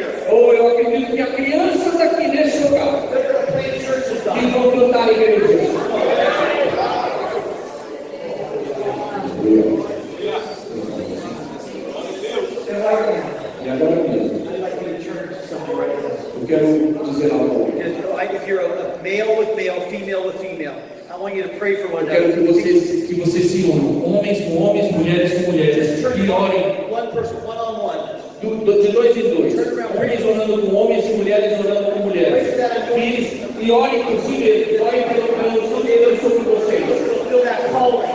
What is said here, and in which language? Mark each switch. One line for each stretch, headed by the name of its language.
Portuguese: Ou eu acredito que há crianças aqui nesse lugar que vão plantar igrejas. E agora mesmo, eu quero dizer algo.
English: If you're a male with male, female with female, I want you to pray for one
Portuguese: Eu quero
English: another.
Portuguese: que vocês se unam, homens com homens, mulheres com mulheres, e orem
English: One person, one on one.
Portuguese: de dois em dois, homens orando com homens e mulheres orando com mulheres. E orem por si mesmos, orem pelo seu Deus sobre vocês.
English: Feel that calling.